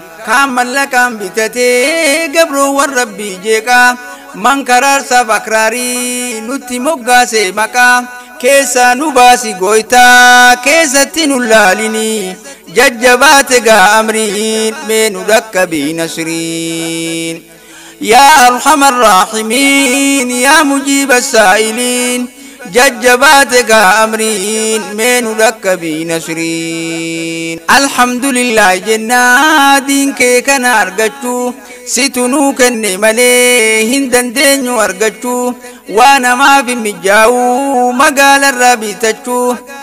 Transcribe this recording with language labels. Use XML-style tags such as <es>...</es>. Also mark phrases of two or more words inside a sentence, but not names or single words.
<om>Kaan mallaqaan bitate, gabroowwan Rabbii jeeqa. Man karaarsaaf akraarii, nutti moggaase maqa. Keessaa nu baasi gooytaa, keessatti nu laalini. Jajjabaate gaa amriin, mee nu dhaqqabii nasriin.</om> <ar>يا أرحم الراحمين، يا مجيب السائلين،</ar> <om>jajjabaate gaa amriin, mee nu dhaqqabii nasriin. Alhamdulillah jennaa, diin kee kana argachuu, situ nuu kenne malee hin dandeenyu argachuu. Waa namaaf hin mijaa'u, magaalarraa bitachuu.</om>